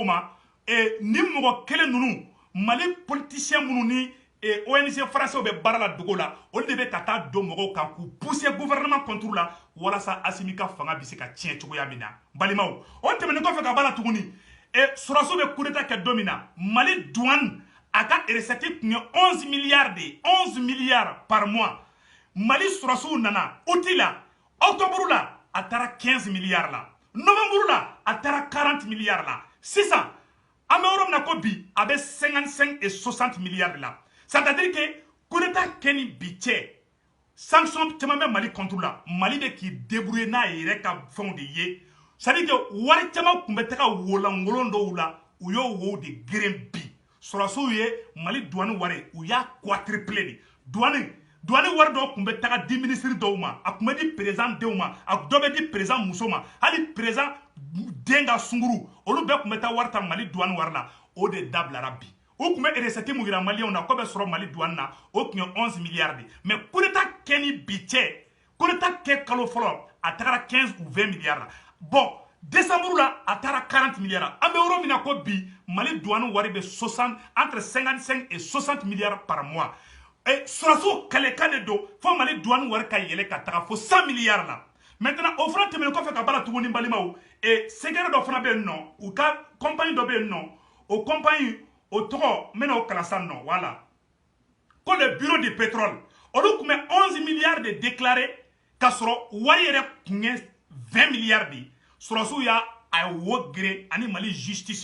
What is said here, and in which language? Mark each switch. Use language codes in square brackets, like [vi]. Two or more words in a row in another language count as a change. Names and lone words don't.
[bm] ma ni mɔgɔ kelen ninnu Mali politicien minnu ni [fr] ONG français [bm] bɛ baara la dogo la olu de bɛ ka taa don mɔgɔw kan k'u [fr] pousser gouvernement contre la [bm] walasa Assimi ka fanga bɛ se ka tiɲɛ cogoya min na balimaw o tɛmɛnen kɔfɛ ka bala tuguni Suraso bɛ [fr] coup d'état [bm] kɛ don min na Mali douane a ka recette tun ye [fr] 11 milliards de 11 milliards par mois [bm] Mali Suraso nana août la octobre la a taara 15 milliards la novembre la a taara 40 milliards la sisan an bɛ yɔrɔ min na ko bi a bɛ [fr] 55 et 60 milliards [bm] la [fr] c'est-à-dire que coup d'état [bm] kɛ ni bi cɛ sanction caman bɛ Mali [fr] contre la [bm] Mali bɛ k'i débrouiller n'a yɛrɛ ka fɛnw de ye [fr] c'est-à-dire que [bm] wari caman tun bɛ taga wolonkolon dɔw la u y'o wo de geren bi Sɔrɔsiw ye Mali douane wari u y'a [fr] quadruplé de douane [bm] wari dɔw tun bɛ taga di ministre dɔw ma a tun bɛ di président denw ma a dɔ bɛ di président muso ma hali président den ka sunguru olu bɛɛ tun bɛ taa wari ta Mali douane wari la o de dabilara bi o tun bɛ recette mun yira maliyɛnw na ko bɛ sɔrɔ Mali douane na o tun ye [fr] 11 milliards de mais coup d'état [bm] kɛ ni bi cɛ [fr] coup d'état [bm] kɛ kalo fɔlɔ a tagara [fr] 15 ou 20 milliards [bm] la bon décembre la a taara 40 milliards la an bɛ yɔrɔ min na ko bi Mali douane wari bɛ [fr] entre 55 et 60 milliards par mois [bm] Sɔrɔsiw kɛlɛkan de don fo Mali douane wari ka yɛlɛ ka taga fo 100 milliards la maintenant o fana tɛmɛnen kɔfɛ ka bala tuguni balimaw secret dɔ fana bɛ yen nɔ u ka compagnie dɔ bɛ yen nɔ o compagnie o tɔgɔ n bɛna o kalan sisan nɔ voilà ko [fr] le bureau du pétrole [bm] olu tun bɛ [fr] 11 milliards de déclaré [bm] ka sɔrɔ wari yɛrɛ tun ye [fr] 20 milliards de [bm] Sɔrɔsiw y'a wo gere ani Mali justice